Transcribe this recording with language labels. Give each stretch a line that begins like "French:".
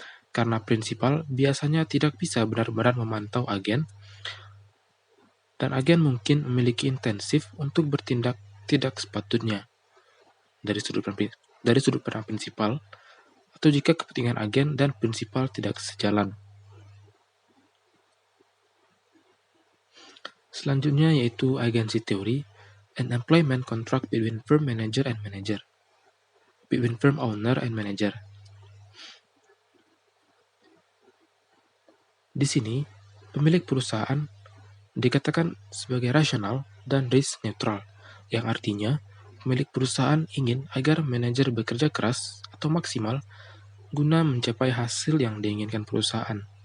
Indonesian: Karena prinsipal biasanya tidak bisa benar-benar memantau agen, dan agen mungkin memiliki intensif untuk bertindak tidak sepatutnya dari sudut pandang prinsipal, atau jika kepentingan agen dan prinsipal tidak sejalan. Selanjutnya yaitu agensi teori,
English: an employment contract between firm manager and manager, between firm owner and manager.
Indonesian: Di sini, pemilik perusahaan dikatakan sebagai rasional dan risk neutral, yang artinya pemilik perusahaan ingin agar manajer bekerja keras atau maksimal guna mencapai hasil yang diinginkan perusahaan.